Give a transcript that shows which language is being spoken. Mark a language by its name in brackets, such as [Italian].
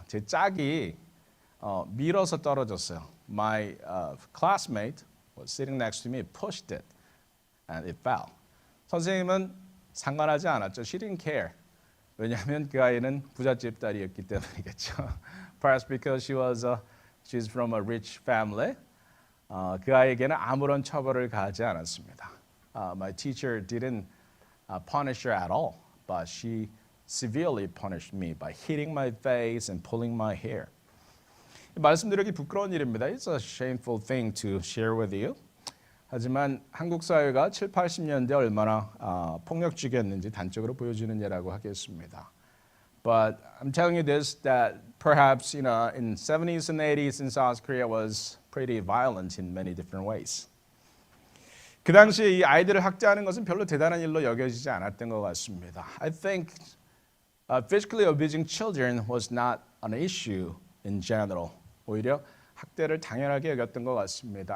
[Korean] 제 짝이 밀어서 떨어졌어요. [English] My classmate was sitting next to me, pushed it, and it fell. [Korean] 선생님은 상관하지 않았죠. [English] She didn't care. [Korean] 왜냐하면 그 아이는 부잣집 딸이었기 때문이겠죠. [English] Perhaps because she's from a rich family. [Korean] 그 아이에게는 아무런 처벌을 가하지 않았습니다. [English] My teacher didn't punish her at all, but she severely punished me by hitting my face and pulling my hair. [Korean] 말씀드리기 부끄러운 일입니다. [English] It's a shameful thing to share with you. [Korean] 하지만 한국 사회가 7, 80년대 얼마나 폭력적이었는지 단적으로 보여주는 예라고 하겠습니다. [English] But I'm telling you this, that perhaps in 70s and 80s in South Korea was pretty violent in many different ways. [Korean] 그 당시에 이 아이들을 학대하는 것은 별로 대단한 일로 여겨지지 않았던 것 같습니다. [English] I think physically abusing children was not an issue in general. [Korean] 오히려 학대를 당연하게 여겼던 것 같습니다.